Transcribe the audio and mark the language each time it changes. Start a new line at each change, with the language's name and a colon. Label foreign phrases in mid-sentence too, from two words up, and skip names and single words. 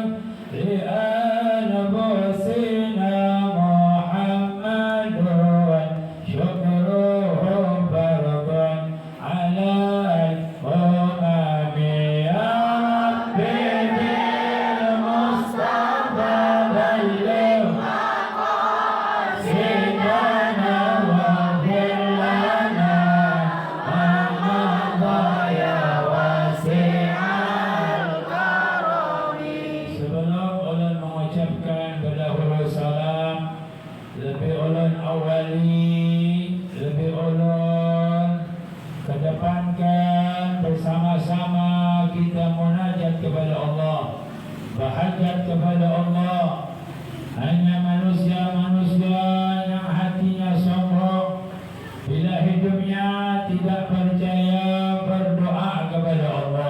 Arabic: لأنفسنا محمد شكره فرض على الأمم يا رب بالمصطفى بلغ مقاصدنا واغفر لنا ما مضى يا واسع الكرم.
Banjar: Sebelum ulun mengucapkan berdahulu salam, lebih ulun awali, lebih ulun kedepankan bersama-sama kita munajat kepada Allah, berhajat kepada Allah. Hanya manusia-manusia yang hatinya sombong, bila hidupnya tidak percaya berdoa kepada Allah.